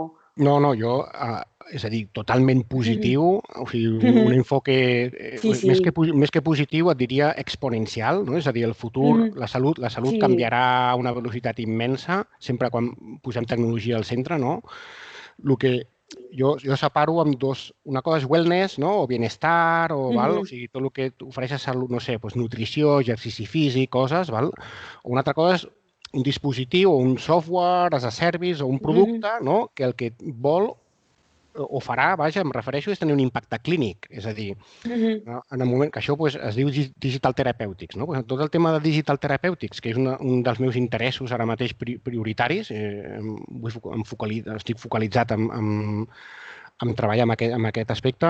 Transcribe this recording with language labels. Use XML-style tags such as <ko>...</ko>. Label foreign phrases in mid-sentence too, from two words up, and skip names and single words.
<ca>No, jo, és a dir, totalment positiu, o sigui, un enfoque més que positiu, et diria exponencial, és a dir, el futur, la salut canviarà a una velocitat immensa, sempre quan posem tecnologia al centre, no? El que jo separo amb dos, una cosa és wellness, o bienestar, o sigui, tot el que ofereix a salut, no sé, nutrició, exercici físic, coses, o una altra cosa és un dispositiu o un</ca> <en>software as a service</en> <ca>o un producte que el que vol o farà, em refereixo, és tenir un impacte clínic. És a dir, en el moment que això es diu</ca> <en>digital therapeutics.</en> <ca>Tot el tema de</ca> <en>digital therapeutics,</en> <ca>que és un dels meus interessos ara mateix prioritaris, estic focalitzat en treballar en aquest aspecte.</ca>